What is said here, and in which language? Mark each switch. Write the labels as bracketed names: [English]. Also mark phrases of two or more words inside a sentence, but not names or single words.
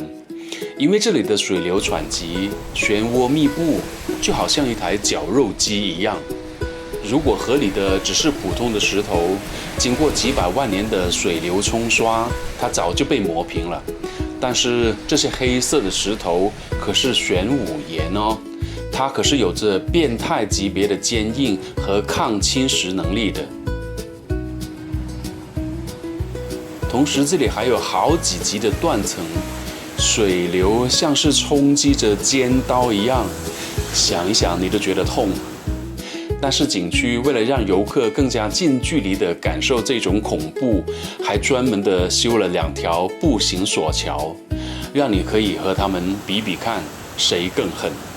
[Chinese] 因為這裡的水流湍急，漩渦密布，就好像一台絞肉機一樣。如果河裡的只是普通的石頭，經過幾百萬年的水流沖刷，它早就被磨平了。但是這些黑色的石頭可是玄武岩哦，它可是有着變態級別的堅硬和抗侵蝕能力的。同時這裡還有好幾級的斷層，水流像是冲擊着尖刀一樣，想一想你都覺得痛。但是景區為了讓遊客更加近距離地感受這種恐怖，還專門地修了2條步行索橋，讓你可以和他們比比看誰更狠。